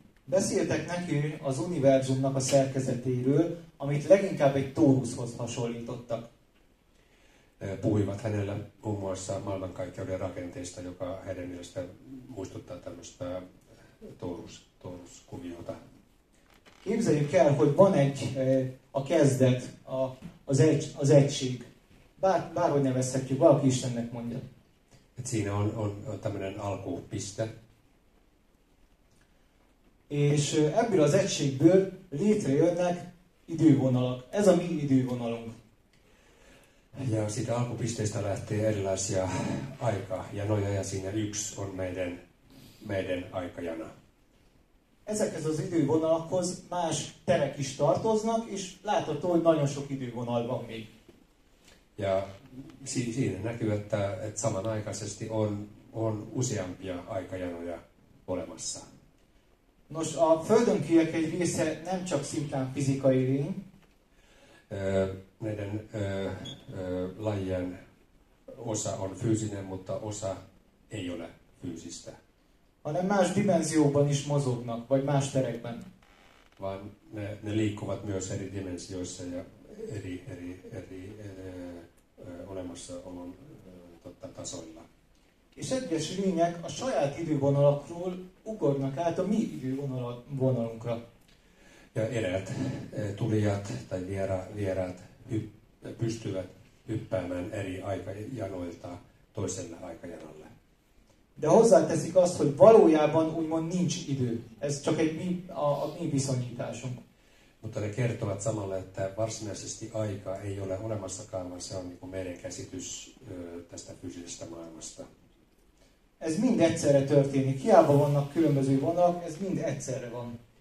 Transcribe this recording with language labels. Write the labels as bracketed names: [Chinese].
[Hungarian] Beszéltek neki az univerzumnak a szerkezetéről, amit leginkább egy tóruszhoz hasonlítottak. [Finnish] Puhuivat hänelle muun muassa maailmankaikkeuden rakenteesta, joka heidän mielestä muistuttaa tämmöistä Taurus-kuviota. [Hungarian] Képzeljük el, hogy van a kezdet, az egység. Bárhogy nevezhetjük, valaki Istennek mondja. [Finnish] Et siinä on tämmöinen alkupiste. [Hungarian] És ebből az egységből létrejönnek idővonalak. Ez a mi idővonalunk. [Finnish] Ja siitä alkupisteestä lähtee erilaisia aikajanoja ja siinä yksi on meidän aikajana. [Hungarian] Ezekhez az idővonalakhoz más terek is tartoznak, és látható, hogy nagyon sok idővonal van még. [Finnish] Ja siinä näkyy, että samanaikaisesti on useampia aikajanoja olemassa. [Hungarian] Nos, a földönkiek egy része nem csak szimplán fizikai lény, [Finnish] Näiden lajien osa on fyysinen, mutta osa ei ole fyysistä. [Hungarian] hanem más dimenzióban is mozognak, vagy más terekben. [Finnish] Vaan ne liikkuvat myös eri dimensioissa ja eri olemassaolon tasoilla. [Hungarian] És egyes lények a saját idővonalakról ugornak át a mi idővonalunkra. [Finnish] Ja eräät tulijat tai vieraat pystyvät hyppäämään eri aikajanoilta toiselle aikajanalle. [Hungarian] De hozzáteszik azt, hogy valójában úgymond nincs idő. Ez csak a mi viszonyításunk. [Finnish] Mutta ne kertovat samalla, että varsinaisesti aika ei ole olemassakaan, vaan se on niin kuin meidän käsitys tästä fyysisestä maailmasta. [Hungarian] Ez mind egyszerre történik. Hiába vannak különböző vonalak, ez mind egyszerre van.